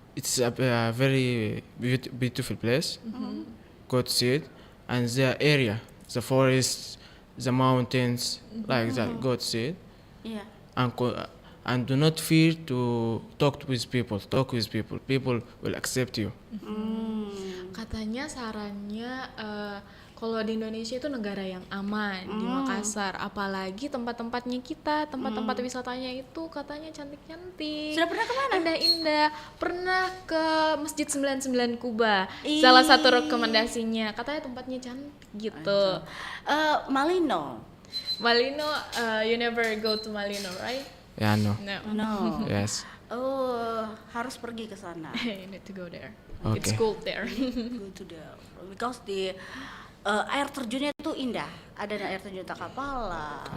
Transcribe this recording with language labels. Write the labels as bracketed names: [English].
[English] It's a very beautiful place. Go to see it, and the area, the forests, the mountains, like that. Go to see it, Yeah. and do not fear to talk with people. Talk with people. People will accept you. [Indonesian] Katanya sarannya kalau di Indonesia itu negara yang aman di Makassar, apalagi tempat-tempatnya kita, tempat-tempat wisatanya itu katanya cantik-cantik. Sudah pernah kemana? Indah-indah. Pernah ke Masjid 99 Kuba. Salah satu rekomendasinya, katanya tempatnya cantik gitu. Malino. [English] Malino, you never go to Malino, right? Yeah, no. No. Yes. [Indonesian] Oh, harus pergi ke sana. [English] You need to go there. Okay. It's cool there. Go to the because the air terjunnya itu indah. [Indonesian] Ada air terjun Takapala.